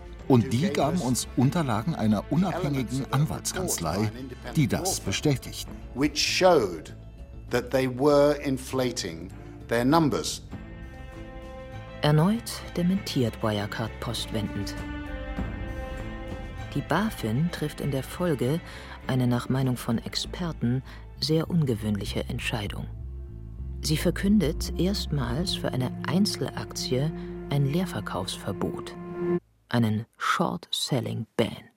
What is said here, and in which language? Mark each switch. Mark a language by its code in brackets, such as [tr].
[de] Und die gaben uns Unterlagen einer unabhängigen Anwaltskanzlei, die das bestätigten. [en] Which showed that they were inflating their numbers. [de] Erneut dementiert Wirecard postwendend. Die BaFin trifft in der Folge eine nach Meinung von Experten sehr ungewöhnliche Entscheidung. Sie verkündet erstmals für eine Einzelaktie ein Leerverkaufsverbot, einen Short-Selling-Ban.